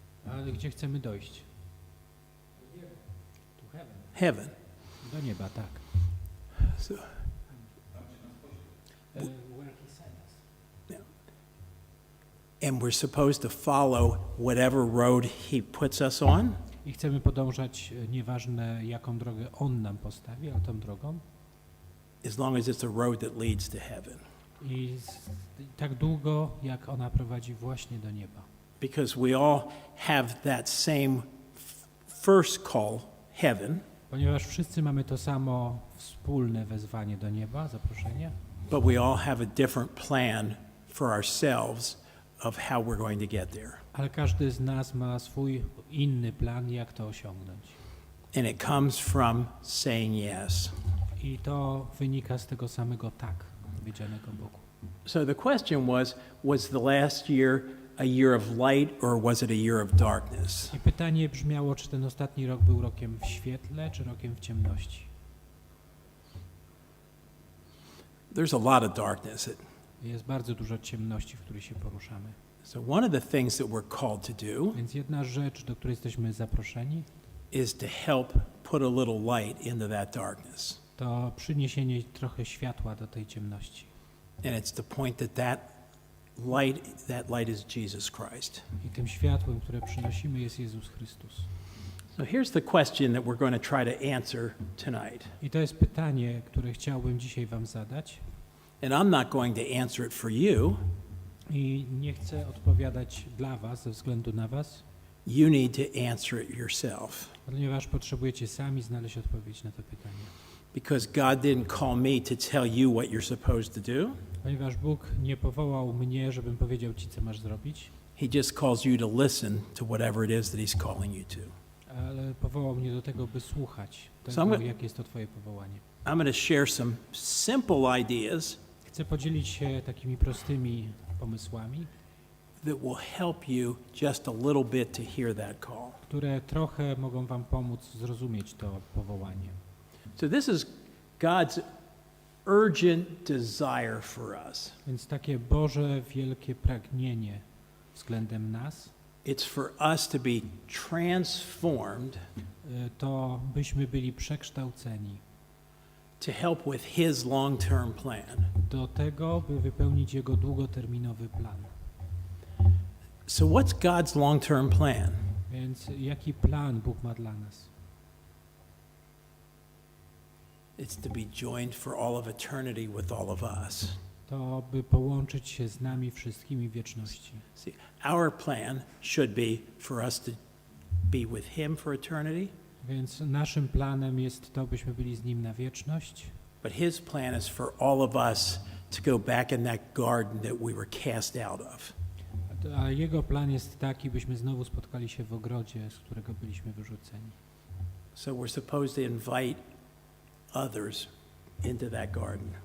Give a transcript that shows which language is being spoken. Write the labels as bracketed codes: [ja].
[pl] Ale gdzie chcemy dojść? [en] To heaven. Heaven. [pl] Do nieba, tak. [en] So, Where he sent us. and we're supposed to follow whatever road he puts us on. [pl] I chcemy podążać, nieważne jaką drogę On nam postawi, ale tą drogą. [en] As long as it's a road that leads to heaven. [pl] I tak długo, jak ona prowadzi właśnie do nieba. [en] Because we all have that same first call, heaven, [pl] Ponieważ wszyscy mamy to samo wspólne wezwanie do nieba, zaproszenie, [en] but we all have a different plan for ourselves of how we're going to get there. [pl] ale każdy z nas ma swój inny plan, jak to osiągnąć. [en] And it comes from saying yes. [pl] I to wynika z tego samego tak, powiedzianego Bogu. [en] So the question was the last year a year of light or was it a year of darkness? [pl] I pytanie brzmiało, czy ten ostatni rok był rokiem w świetle, czy rokiem w ciemności. [en] There's a lot of darkness. [pl] Jest bardzo dużo ciemności, w której się poruszamy. [en] So one of the things that we're called to do [pl] Więc jedna rzecz, do której jesteśmy zaproszeni, [en] is to help put a little light into that darkness. [pl] to przyniesienie trochę światła do tej ciemności. [en] And it's to point that light, that light is Jesus Christ. [pl] I tym światłem, które przynosimy, jest Jezus Chrystus. [en] So here's the question that we're going to try to answer tonight. [pl] I to jest pytanie, które chciałbym dzisiaj wam zadać. [en] And I'm not going to answer it for you. [pl] I nie chcę odpowiadać dla was, ze względu na was, [en] You need to answer it yourself. [pl] ponieważ potrzebujecie sami znaleźć odpowiedź na to pytanie. [en] Because God didn't call me to tell you what you're supposed to do. [pl] Ponieważ Bóg nie powołał mnie, żebym powiedział ci, co masz zrobić, [en] He just calls you to listen to whatever it is that He's calling you to. [pl] ale powołał mnie do tego, by słuchać tego, [en] So [pl] jakie jest to twoje powołanie. [en] I'm going to share some simple ideas [pl] Chcę podzielić się takimi prostymi pomysłami, [en] that will help you just a little bit to hear that call. [pl] które trochę mogą wam pomóc zrozumieć to powołanie. [en] So this is God's urgent desire for us. [pl] Więc takie Boże wielkie pragnienie względem nas, [en] It's for us to be transformed [pl] to byśmy byli przekształceni [en] to help with His long-term plan. [pl] do tego, by wypełnić Jego długoterminowy plan. [en] So what's God's long-term plan? [pl] Więc jaki plan Bóg ma dla nas? [en] It's to be joined for all of eternity with all of us. [pl] To by połączyć się z nami wszystkimi w wieczności. [en] See, our plan should be for us to be with Him for eternity, [pl] Więc naszym planem jest to, byśmy byli z Nim na wieczność, [en] but His plan is for all of us to go back in that garden that we were cast out of. [pl] a Jego plan jest taki, byśmy znowu spotkali się w ogrodzie, z którego byliśmy wyrzuceni. [en] So we're supposed to invite others into that garden.